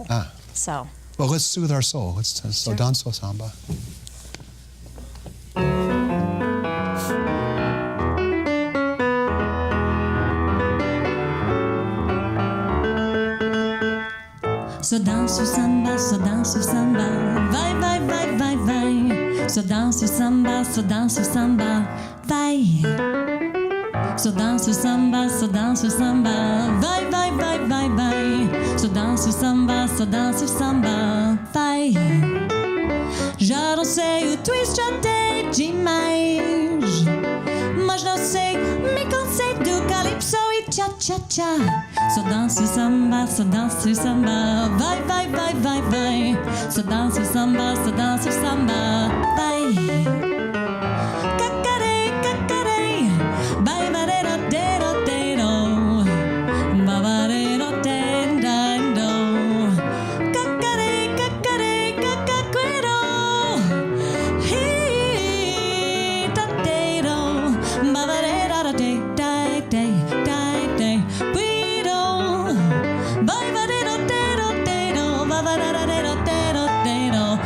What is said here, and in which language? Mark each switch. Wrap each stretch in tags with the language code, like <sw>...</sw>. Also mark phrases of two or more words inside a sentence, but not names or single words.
<en>So. Well, let's soothe our soul.</en> <pt>Let's so danzo samba. So danço samba, vai, vai, vai, vai, vai. So danço samba, vai. So danço samba, vai, vai, vai, vai, vai. So danço samba, vai. Já não sei o twist, já tem demais, mas não sei, me cansei do calypso e cha-cha-cha. So danço samba, vai, vai, vai, vai, vai. So danço samba, vai. Cacarei, cacarei, vai, varero, dero, dero, bavarero, tendando. Cacarei, cacarei, cacaquero, hi, tateiro, bavarero, de, de, de, de, de, puido. Vai, varero, dero, dero, bavarero, dero, dero.</pt>